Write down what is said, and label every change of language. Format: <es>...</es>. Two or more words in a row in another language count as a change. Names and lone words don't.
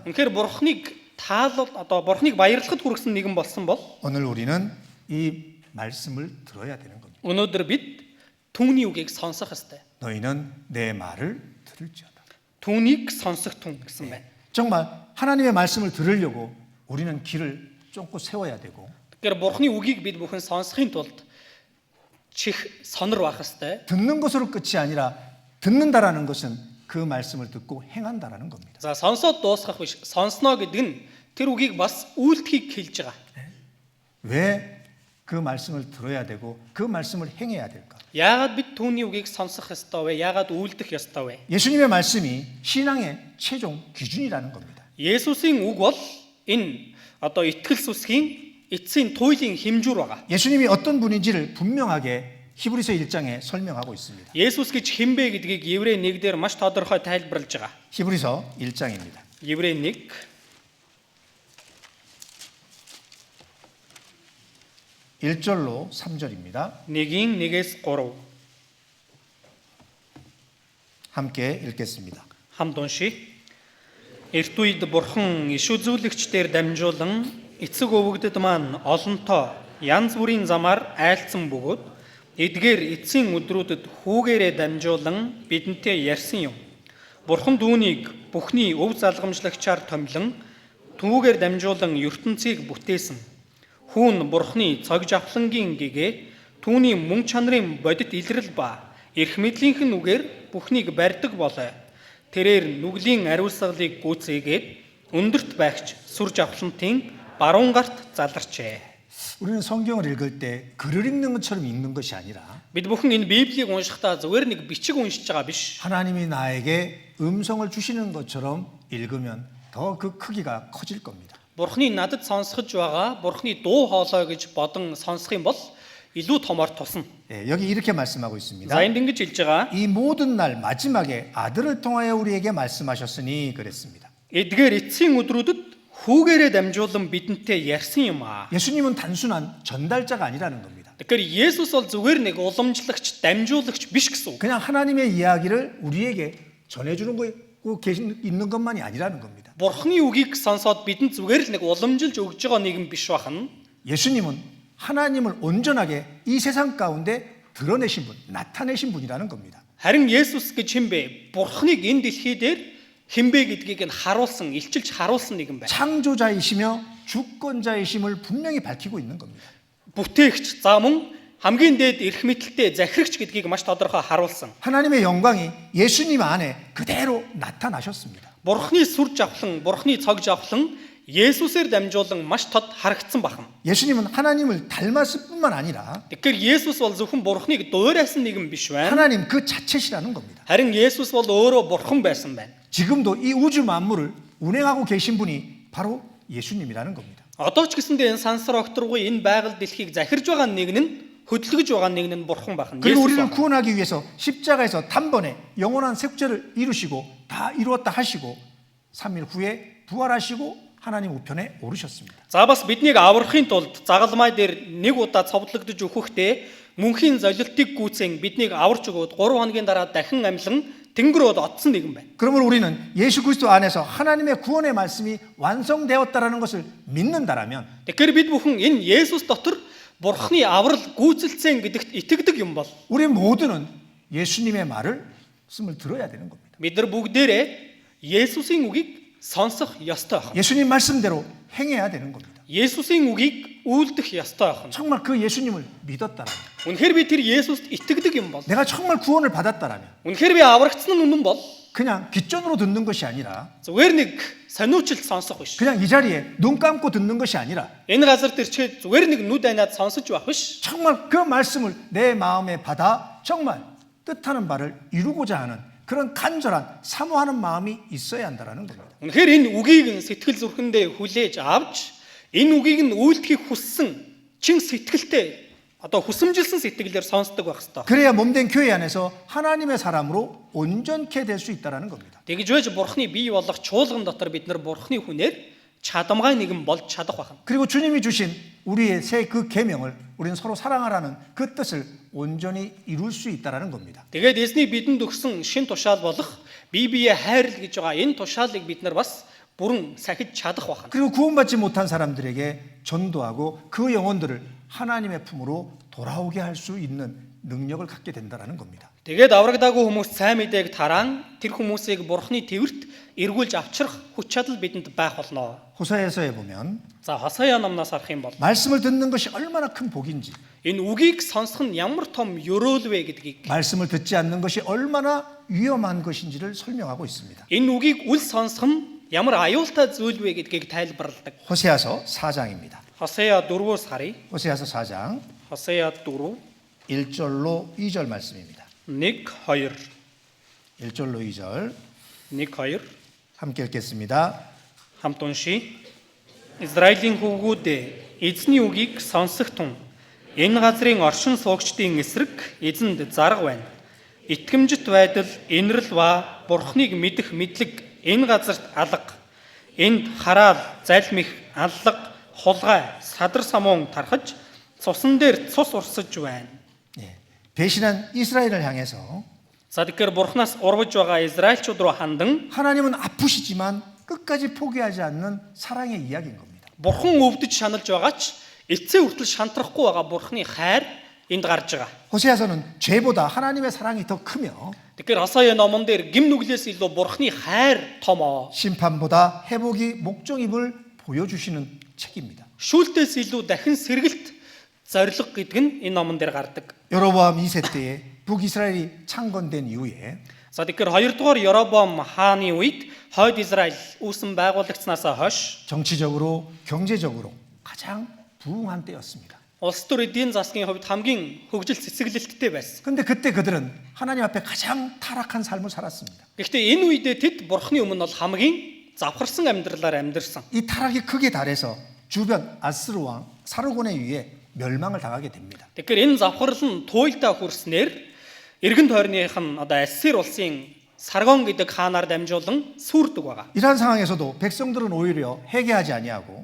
<mn>үнэхээр Бурхныг таалал одоо Бурхныг баярлахад хүргэсэн нэгэн болсон бол</mn> <ko>오늘 우리는 이 말씀을 들어야 되는 겁니다.</ko> <mn>өнөөдөр бид түүний үгийг сонсох ёстой.</mn> <ko>너희는 내 말을 들을지어다.</ko> <mn>Түүнийг сонсох түн гэсэн байна.</mn> <ko>정말 하나님의 말씀을 들으려고 우리는 길을 쫑고 세워야 되고,</ko> <mn>Тэгэхээр Бурхны үгийг бид бүхэн сонсохын тулд чих сонор байх ёстой.</mn> <ko>듣는 것으로 끝이 아니라 듣는다라는 것은 그 말씀을 듣고 행한다라는 겁니다.</ko> <mn>За сонсоод дуусгах биш. Сонсноо гэдэг нь тэр үгийг бас үйлдэхийг хэлж байгаа.</mn> <ko>왜 그 말씀을 들어야 되고 그 말씀을 행해야 될까?</ko> <mn>Яагаад бид түүний үгийг сонсох ёстой вэ? Яагаад үйлдэх ёстой вэ?</mn> <ko>예수님의 말씀이 신앙의 최종 기준이라는 겁니다.</ko> <mn>Есүсийн үг бол энэ одоо итгэл сүсгийн эцсийн туйлын хэмжүүр байгаа.</mn> <ko>예수님이 어떤 분인지를 분명하게 히브리서 1장에 설명하고 있습니다.</ko> <mn>Есүс гэж хэн бэ гэдгийг Еврей 1-дээр маш тодорхой тайлбарлаж байгаа.</mn> <ko>히브리서 1장입니다.</ko> <mn>Еврей 1</mn> <ko>1절로 3절입니다.</ko> <mn>1-1-3</mn> <ko>함께 읽겠습니다.</ko> <mn>хамт уншия. Эрт үед Бурхан иш үзүүлэгчдээр дамжуулан эцэг өвгдөд маань олонтоо янз бүрийн замаар айлцсан бөгөөд эдгээр эцсийн өдрүүдэд хүүгээрээ дамжуулан бидэнтэй ярьсан юм. Бурхан дүүнийг бүхний өв залгамжлагчаар томилон түүгээр дамжуулан ертөнцийг бүтээсэн. Хүүн Бурханы цог жавхлангийн гэгээ түүний мөн чанарын бодит илрэл ба эрх мэдлийнхэн үгээр бүхнийг барьдаг болоо. Тэрээр нүглийн ариусгалыг гүйцээгээд өндөрт байгч сүр жавхлантын баруун гарт заларчээ.</mn> <ko>우리는 성경을 읽을 때 글을 읽는 것처럼 읽는 것이 아니라</ko> <mn>Бид бүхэн энэ Библийг уншихдаа зүгээр нэг бичиг уншиж байгаа биш.</mn> <ko>하나님이 나에게 음성을 주시는 것처럼 읽으면 더 그 크기가 커질 겁니다.</ko> <mn>Бурханы надад сонсгож байгаа Бурханы дуу хоолой гэж бодон сонсох юм бол илүү томоор тусна.</mn> <ko>예, 여기 이렇게 말씀하고 있습니다.</ko> <mn>За энд ингэж хэлж байгаа.</mn> <ko>이 모든 날 마지막에 아들을 통하여 우리에게 말씀하셨으니 그랬습니다.</ko> <mn>Эдгээр эцсийн өдрүүдэд хүүгээрээ дамжуулан бидэнтэй ярьсан юм аа.</mn> <ko>예수님은 단순한 전달자가 아니라는 겁니다.</ko> <mn>Тэгэхээр Есүс бол зүгээр нэг уламжлагч, дамжуулагч биш гэсэн үг.</mn> <ko>그냥 하나님의 이야기를 우리에게 전해주는 거 있는 것만이 아니라는 겁니다.</ko> <mn>Бурхны үгийг сонсоод бидэнд зүгээр л нэг уламжилж өгж байгаа нэгэн биш бахан.</mn> <ko>예수님은 하나님을 온전하게 이 세상 가운데 드러내신 분, 나타내신 분이라는 겁니다.</ko> <mn>Харин Есүс гэж хэн бэ? Бурхныг энэ дэлхий дээр хэн бэ гэдгийг нь харуулсан, илчилж харуулсан нэгэн байна.</mn> <ko>창조자이시며 주권자이심을 분명히 밝히고 있는 겁니다.</ko> <mn>Бүтээгч, за мөн хамгийн дээд эрх мэдэлтэй захирагч гэдгийг маш тодорхой харуулсан.</mn> <ko>하나님의 영광이 예수님 안에 그대로 나타나셨습니다.</ko> <mn>Бурхны сүр жавхлан, Бурхны цог жавхлан Есүсээр дамжуулан маш тод харагдсан бахан.</mn> <ko>예수님은 하나님을 닮았을 뿐만 아니라</ko> <mn>Тэгэхээр Есүс бол зөвхөн Бурхныг дуурайсан нэгэн биш байна.</mn> <ko>하나님 그 자체시라는 겁니다.</ko> <mn>Харин Есүс бол өөрөө Бурхан байсан байна.</mn> <ko>지금도 이 우주 만물을 운행하고 계신 분이 바로 예수님이라는 겁니다.</ko> <mn>Одоо ч гэсэндээ энэ сансар огторгүй энэ байгаль дэлхийг захирж байгаа нэг нь хөдөлгөж байгаа нэг нь Бурхан бахан.</mn> <ko>그리고</ko> <mn>Есүс</mn> <ko>우리를</ko> <mn>бахан.</mn> <ko>구원하기 위해서 십자가에서 단번에 영원한 색죄를 이루시고 다 이루었다 하시고 3일 후에 부활하시고 하나님 우편에 오르셨습니다.</ko> <mn>За бас биднийг аврахын тулд загалмай дээр нэг удаа цовдлогдож өгөхдөө мөнхийн золилтыг гүйцэн биднийг аварч өгөөд 3 хоногийн дараа дахин амьлан тэнгэрөд отсон нэгэн байна.</mn> <ko>그러면 우리는 예수 그리스도 안에서 하나님의 구원의 말씀이 완성되었다라는 것을 믿는다라면</ko> <mn>Тэгэхээр бид бүхэн энэ Есүс дотор Бурхны аврал гүйцэлцэн гэдэгт итгэдэг юм бол</mn> <ko>우리 모두는 예수님의 말씀을 들어야 되는 겁니다.</ko> <mn>бид нар бүгдээрээ Есүсийн үгийг сонсох ёстой байна.</mn> <ko>예수님 말씀대로 행해야 되는 겁니다.</ko> <mn>Есүсийн үгийг үйлдэх ёстой байна.</mn> <ko>정말 그 예수님을 믿었다라면,</ko> <mn>Үнэхээр би тэр Есүст итгэдэг юм бол,</mn> <ko>내가 정말 구원을 받았다라면</ko> <mn>үнэхээр би аврагдсан нь үнэн бол</mn> <ko>그냥 귓전으로 듣는 것이 아니라</ko> <mn>зүгээр нэг сониучлт сонсох биш.</mn> <ko>그냥 이 자리에 눈 감고 듣는 것이 아니라</ko> <mn>Энэ газар төрчгээд зүгээр нэг нүд айнаад сонсож байх биш.</mn> <ko>정말 그 말씀을 내 마음에 받아 정말 뜻하는 바를 이루고자 하는 그런 간절한 사모하는 마음이 있어야 한다는 겁니다.</ko> <mn>Үнэхээр энэ үгийг нь сэтгэл зүрхэндээ хүлээж авч энэ үгийг нь үйлдэхийг хүссэн чин сэтгэлтэй одоо хүсэмжилсэн сэтгэлээр сонсдог байх ёстой.</mn> <ko>그래야 몸된 교회 안에서 하나님의 사람으로 온전케 될 수 있다는 겁니다.</ko> <mn>Тэгж байж Бурхны бий болох чуулган дотор бид нар Бурхны хүнээр чадамгай нэгэн болж чадах байна.</mn> <ko>그리고 주님이 주신 우리의 새 그 계명을 우리는 서로 사랑하라는 그 뜻을 온전히 이룰 수 있다라는 겁니다.</ko> <mn>Тэгээд эзний бидэнд өгсөн шин тушаал болох бие биеэ хайрл гэж байгаа энэ тушаалыг бид нар бас бүрэн сахиж чадах байна.</mn> <ko>그리고 구원받지 못한 사람들에게 전도하고 그 영혼들을 하나님의 품으로 돌아오게 할 수 있는 능력을 갖게 된다라는 겁니다.</ko> <mn>Тэгээд аврагдаагүй хүмүүс сайн мэдээг тараан тэр хүмүүсийг бурхны твэрт эргүүлж авчрах хүч чадал бидэнд байх болно.</mn> <ko>호사에서에 보면</ko> <mn>За Хосая номноос харах юм бол</mn> <ko>말씀을 듣는 것이 얼마나 큰 복인지,</ko> <mn>энэ үгийг сонсох нь ямар том ёроол вэ гэдгийг</mn> <ko>말씀을 듣지 않는 것이 얼마나 위험한 것인지를 설명하고 있습니다.</ko> <mn>энэ үгийг үл сонсох нь ямар аюултай зүйл вэ гэдгийг тайлбарладаг.</mn> <ko>호세아서 4장입니다.</ko> <mn>Хосая 4-өөс харъя.</mn> <ko>호세아서 4장</ko> <mn>Хосая 4</mn> <ko>1절로 2절 말씀입니다.</ko> <mn>1 2</mn> <ko>1절로 2절</ko> <mn>1 2</mn> <ko>함께 읽겠습니다.</ko> <mn>хамт уншия. Израилийн хүүгүүдээ эзний үгийг сонсох тун энэ газрын оршин суугчдын эсрэг эзэнд зарга байна. Итгэмжит байдал, инрэл ба бурхныг мэдэх мэдлэг энэ газарт алга. Энд хараал, залмих, аллага, хулгай, садар самуун тархаж цусан дээр цус урсаж байна.</mn> <ko>배신한 이스라엘을 향해서</ko> <mn>За тэгэхээр бурхнаас урвж байгаа израильчууд руу хандан</mn> <ko>하나님은 아프시지만 끝까지 포기하지 않는 사랑의 이야기인 겁니다.</ko> <mn>бурхан өвдөж шаналж байгаа ч эцсээ хүртэл шантрахгүй байгаа бурхны хайр энд гарч байгаа.</mn> <ko>호세아서는 죄보다 하나님의 사랑이 더 크며</ko> <mn>Тэгэхээр Хосая номон дээр гим нүглээс илүү бурхны хайр томоо.</mn> <ko>심판보다 회복이 목적임을 보여주시는 책입니다.</ko> <mn>Шүүлтээс илүү дахин сэргэлт зориг гэдэг нь энэ номон дээр гардаг.</mn> <ko>여로보암 2세 때에 북이스라엘이 창건된 이후에</ko> <mn>За тэгэхээр 2 дугаар Яробоам хааны үед хойд Израиль үүсэн байгуулагдсанаас хойш</mn> <ko>정치적으로 경제적으로 가장 부흥한 때였습니다.</ko> <mn>улс төр эдийн засгийн хувьд хамгийн хөгжил цэцэглэлттэй байсан.</mn> <ko>근데 그때 그들은 하나님 앞에 가장 타락한 삶을 살았습니다.</ko> <mn>Гэхдээ энэ үедээ тэд бурхны өмнө бол хамгийн завхарсан амьдралаар амьдэрсэн.</mn> <ko>이 타락이 크게 달해서 주변 아스르 왕 사르곤에 의해 멸망을 당하게 됩니다.</ko> <mn>Тэгэхээр энэ завхарл нь туйлдаа хүрснээр эргэн тойрных нь одоо Ассир улсын Саргон гэдэг хаанаар дамжуулан сүрдэг байгаа.</mn> <ko>이러한 상황에서도 백성들은 오히려 회개하지 아니하고</ko>